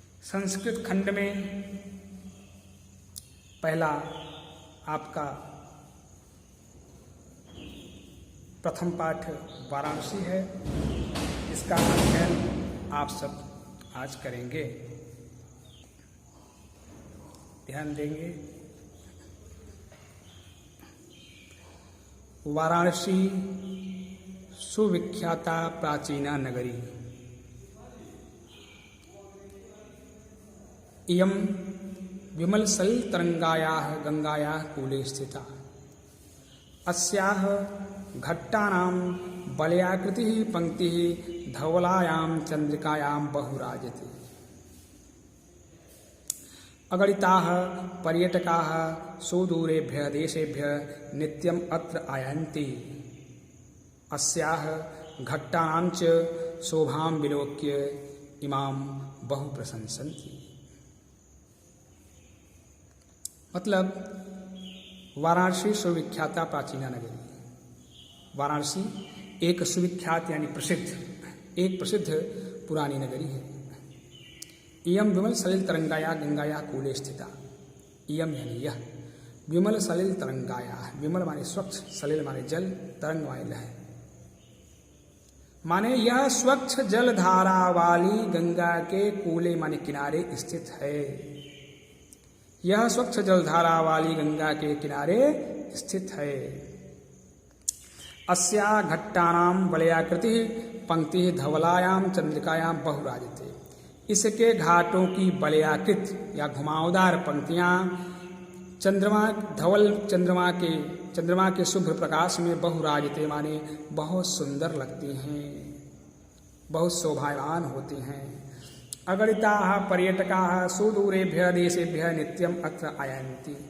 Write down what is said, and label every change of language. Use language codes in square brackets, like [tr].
[hi] संस्कृत खंड में पहला आपका प्रथम पाठ वाराणसी है। इसका अध्ययन आप सब आज करेंगे, ध्यान देंगे। [sa] वाराणसी सुविख्याता प्राचीना नगरी, इयं विमलसलिलतरङ्गायाः गंगायाः कूले स्थिता। अस्याः घट्टानां वलयाकृतिः पंक्तिः धवलायां चंद्रिकायां बहुराजते। अगणिताः पर्यटकाः सुदूरेभ्यः देशेभ्यः नित्यम् अत्र आयान्ति। अस्याः घट्टानां च शोभां विलोक्य इमां बहु प्रशंसन्ति। मतलब वाराणसी सुविख्याता प्राचीना नगरी। [hi] वाराणसी एक सुविख्यात यानी प्रसिद्ध पुरानी नगरी है। [sa] इयं विमल सलिल तरंगाया गंगाया कूले स्थिता। [hi] इयं यानी यह, विमल सलिल तरंगाया, विमल माने स्वच्छ, सलिल माने जल, तरंग माने लहर। माने यह स्वच्छ जल धारा वाली गंगा के कूले माने किनारे स्थित है। यह स्वच्छ जलधारा वाली गंगा के किनारे स्थित है। [sa] अस्या घट्टानां वलयाकृति पंक्ति धवलायां चंद्रिकायां बहुराजते। [hi] इसके घाटों की वलयाकृत या घुमावदार पंक्तियां चंद्रमा के शुभ्र प्रकाश में बहुराजते माने बहुत सुंदर लगती हैं, बहुत शोभायमान होती हैं। [sa] अगणिताः पर्यटकाः सुदूरेभ्यः देशेभ्यः नित्यम् अत्र आयान्ति।